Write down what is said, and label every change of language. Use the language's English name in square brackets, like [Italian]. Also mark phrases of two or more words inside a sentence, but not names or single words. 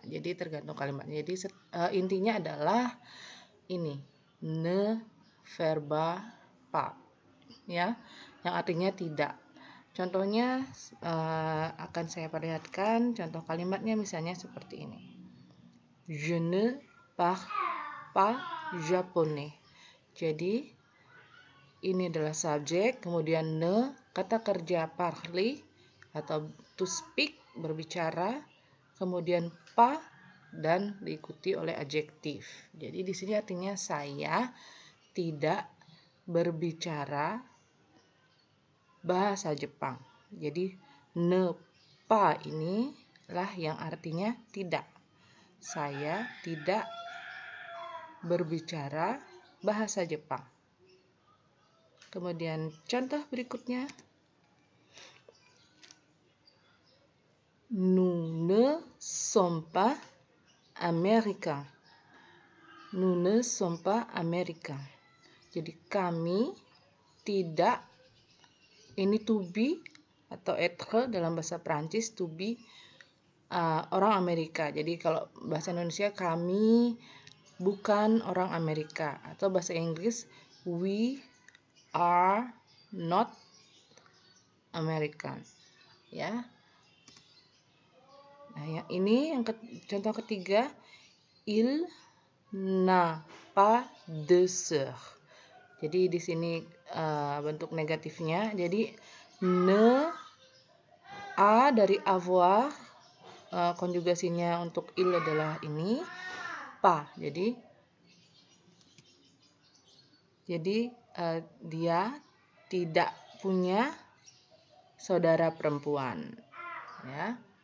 [Indonesian] Jadi tergantung kalimatnya. Jadi intinya adalah ini ne verba pa, ya, yang artinya tidak. Contohnya akan saya perlihatkan. Contoh kalimatnya misalnya seperti ini. [French] Je ne parle pas japonais. [Indonesian] Jadi ini adalah subjek, kemudian ne kata kerja parler atau [English] to speak [Indonesian] berbicara, kemudian pa dan diikuti oleh adjektif. Jadi di sini artinya saya tidak berbicara bahasa Jepang. Jadi [French] ne pa [Indonesian] inilah yang artinya tidak. Saya tidak berbicara bahasa Jepang. Kemudian contoh berikutnya. [French] Nous ne sommes pas américains. Nous ne sommes pas américains. [Indonesian] Jadi kami tidak, ini [English] to be [Indonesian] atau être dalam bahasa Prancis, [English] to be [Indonesian] orang Amerika. Jadi kalau bahasa Indonesia kami bukan orang Amerika, atau bahasa Inggris [English] we are not American, [Indonesian] ya. Nah, yang ini yang contoh ketiga, [French] il n'a pas de sœur. [Indonesian] Jadi di sini bentuk negatifnya. Jadi ne, a dari avoir, konjugasinya untuk il adalah ini, pa. Jadi dia tidak punya saudara perempuan, ya.